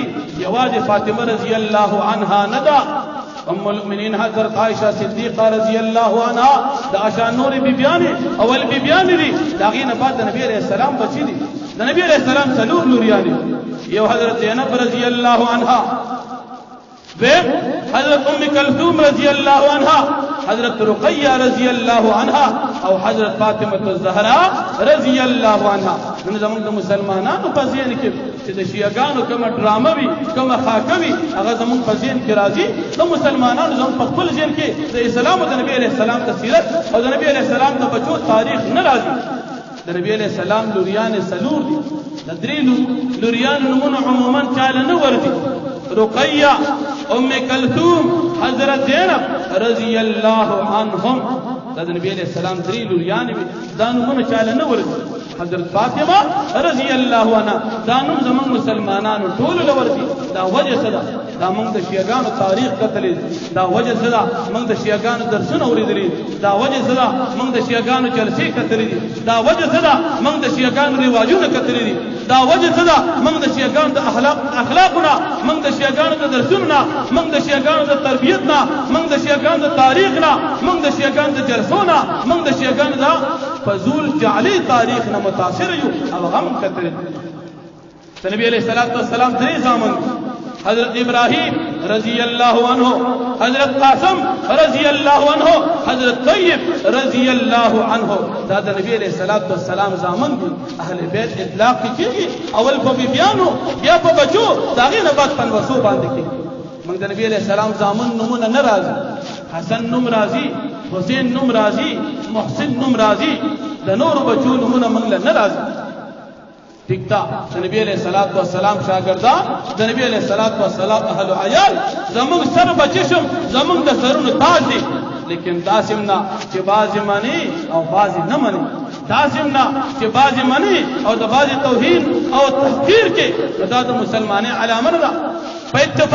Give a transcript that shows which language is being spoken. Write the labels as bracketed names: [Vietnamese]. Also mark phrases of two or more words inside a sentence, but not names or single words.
[Pashto] یوازې فاطمه رضی الله عنها نه ده ام المؤمنین حضرت عائشه صدیقه رضی الله عنها د اشان نور بیبیانې اول بیبیانې دي د هغې نه بعد د نبی علیه السلام بچي دي د نبی علیه السلام څلور لوریانې یو حضرت زینب رضی الله عنها دویم حضرت ام کلثوم رضی الله عنها حضرت رقیہ رضی اللہ عنها او حضرت فاطمه الزهراء رضی اللہ عنها نن زموږ د مسلمانانو په ذهن کې چې د شیعاګانو کومه ډرامه وي کومه خاکه وي هغه زموږ په ذهن کې راځي د مسلمانانو زموږ په خپل ذهن کې د اسلام او د نبي علیه السلام د سیرت او د نبي علیه السلام د بچو تاریخ نه راځي د نبی علیه السلام لوریانې څلور دي د درې لوریانو نومونه عموما چاله نه ورځي رقیہ ام کلثوم حضرت زینب رضی اللہ عنہم دا نبی علیہ السلام درې لوریانې وي دا نومونه چاله نه ورځي حضرت فاطمه رضی اللہ عنها دا نوم زموږ مسلمانانو ټولو له ورځي دا وجه څه ده دا موږ د شیعاګانو تاریخ کتلی دا وجه څه ده موږ د شیعاګانو درسونه اورېدلي دا وجه څه ده موږ د شیعاګانو جلسې کتلي دي دا وجه څه ده موږ د شیعاګانو رواجونه کتلي دي دا وجه څه ده موږ د شیعاګانو د اخلاقونه موږ د شیعاګانو د درسونو نه موږ د شیعاګانو د تربیت نه موږ د شیعاګانو د تاریخ نه موږ د شیعاګانو د جلسو نه موږ د شیعاګانو د فضول جعلي تاریخ نه متاثر یو او هم کتلي د نبی علیه السلام درې زامن حضرت ابراہیم رضی اللہ عنہ حضرت قاسم رضی اللہ عنہ حضرت طیب رضی اللہ عنہ دا نبی علیہ السلام زامن دی اہل بیت اطلاق کیږي اول په بیبیانو بیا په بچو دا غي نه بعد پنوسو باندې کیږي موږ د نبی علیہ السلام زامن نمونه نه راځي حسن نوم راځي حسین نوم راځي محسن نوم راځي د نور بچو نمونه موږ نه راځي [Urdu] ٹھیک تھا [Pashto] نبی علیہ السلام شاگردان د نبی علیہ السلام اهل عیال زمون سر بچشم زمون د سرونو تاج دي لیکن داسمنا چې باز منی او باز نه منی داسمنا چې باز منی او د باز توهین او تحقیر کې دا د مسلمانې علامه ده په اتفاق